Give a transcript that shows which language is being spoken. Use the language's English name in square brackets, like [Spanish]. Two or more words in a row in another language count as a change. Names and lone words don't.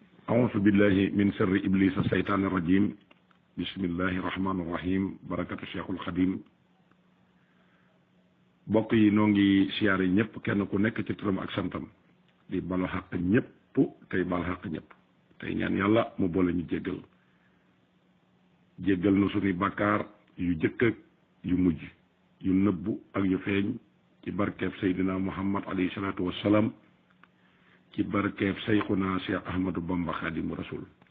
[Arabic] أعوذ بالله من شر إبليس الشيطان الرجيم بسم الله الرحمن الرحيم بركة الشيخ الخديم [Wolof] bokk yi noo ngi siyaare ñëpp kenn ku nekk ci turam ak santam di balu xaq ñëpp tey bal xaq ñëpp tey ñaan yàlla mu boole ñu jéggal na suñuy bàkkaar yu jëkk ak yu mujj yu nëbbu ak yu feeñ ci barkeeb Seydina Muhammad [Arabic] عليه الصلاة والسلام [Wolof] ci barkeeb Seyxuna Cheikh Ahmadou Bamba Xaadimu Rasul